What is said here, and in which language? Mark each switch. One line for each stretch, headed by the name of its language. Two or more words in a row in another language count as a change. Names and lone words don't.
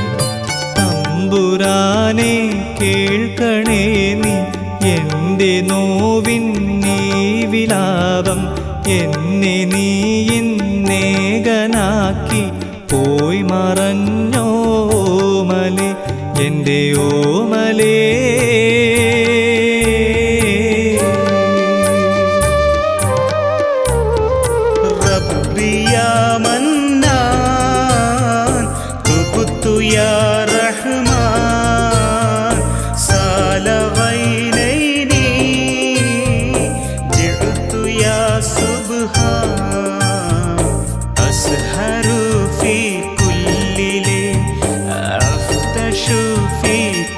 Malayalam: തമ്പുരാനെ കേൾക്കണേ നീ എൻ്റെ നോവിൻ നീ വിലാപം. എന്നെ നീ ഇന്നേകനാക്കി പോയി മറഞ്ഞോമലേ എൻ്റെ ഓമലേ.
Arabic: يا منان تبت يا رحمن سال عينيني جئت يا سبحان أسهر في كل ليل أفتش في